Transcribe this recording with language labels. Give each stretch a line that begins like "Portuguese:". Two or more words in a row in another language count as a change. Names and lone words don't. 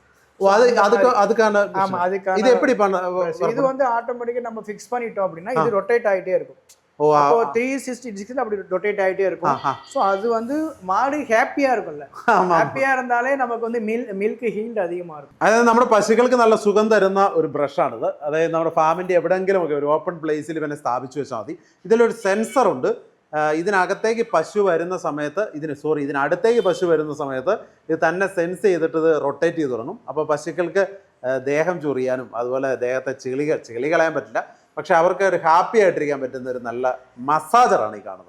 Tamil: அதுக்கான இது எப்படி பண்ண? இது வந்து ஆட்டோமேட்டிக்காக நம்ம ஃபிக்ஸ் பண்ணிட்டோம் அப்படின்னா இது ரொட்டேட் ஆகிட்டே இருக்கும். அப்போ 360 டிகிரி அப்படி ரொட்டேட் ஆகிட்டே இருக்கும். ஸோ அது வந்து மாடு ஹாப்பியாக இருக்கும்ல, ஹாப்பியாக இருந்தாலே நமக்கு வந்து
English: milk yield
Tamil: அதிகமாக இருக்கும்.
Malayalam: അതായത് നമ്മുടെ പശുക്കൾക്ക് നല്ല സുഖം തരുന്ന ഒരു ബ്രഷാണിത്. അതായത് നമ്മുടെ ഫാമിൻ്റെ എവിടെയെങ്കിലും ഒക്കെ ഒരു
English: open place
Malayalam: ഇവനെ സ്ഥാപിച്ചു വെച്ചാൽ മതി. ഇതിലൊരു സെൻസറുണ്ട്. ഇതിനകത്തേക്ക് പശു വരുന്ന സമയത്ത് ഇതിനടുത്തേക്ക് പശു വരുന്ന സമയത്ത് ഇത് തന്നെ സെൻസ് ചെയ്തിട്ട് ഇത് റൊട്ടേറ്റ് ചെയ്ത് തുടങ്ങും. അപ്പോൾ പശുക്കൾക്ക് ദേഹം ചൊറിയാനും അതുപോലെ ദേഹത്തെ ചെളി കളയാൻ പറ്റില്ല, പക്ഷെ അവർക്ക് ഒരു ഹാപ്പി ആയിട്ടിരിക്കാൻ പറ്റുന്ന ഒരു നല്ല മസാജറാണ് ഈ കാണുന്നത്.